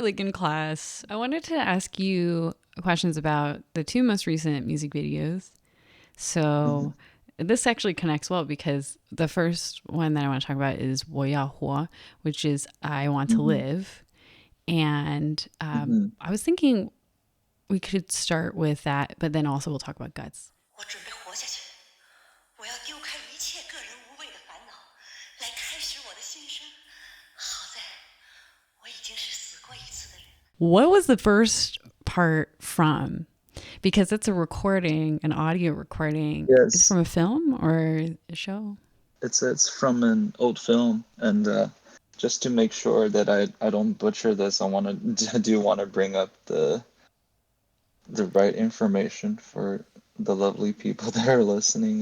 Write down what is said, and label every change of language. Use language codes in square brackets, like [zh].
[en] Like in class. I wanted to ask you questions about the two most recent music videos. hmm So this actually connects well because the first one that I want to talk about is 我要活, which is I want to live. And I was thinking we could start with that, but then also we'll talk about guts. [zh] 我准备活下去，我要丢开一切个人无谓的烦恼，来开始我的新生。好在我已经是死过一次的人。 [en] What was the first part from? Because it's a recording, an audio recording. Yes. It's from a film or a show? It's from an old film, and just to make sure that I don't butcher this, I do want to bring up the right information for the lovely people that are listening.